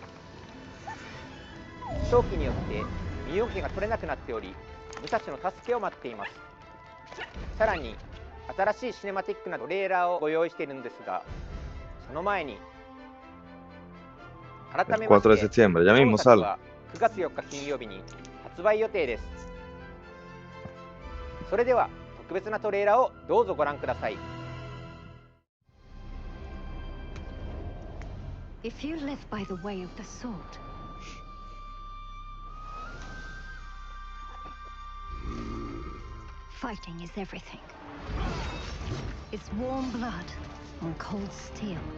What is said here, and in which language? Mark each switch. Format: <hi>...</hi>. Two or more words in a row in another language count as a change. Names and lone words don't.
<ja>長期によって身動きが取れなくなっており、武蔵の助けを待っています。さらに新しいシネマティックなトレーラーをご用意しているのですが、その前に改めまして</ja> <es>4 de septiembre, ya mismo</es> <ja>本作</ja> <es>sale.</es> <ja>は9月4日金曜日に発売予定です。それでは特別なトレーラーをどうぞご覧ください。</ja> <en>If you live by the way of the sword, fighting is everything. It's warm blood on cold steel.</en>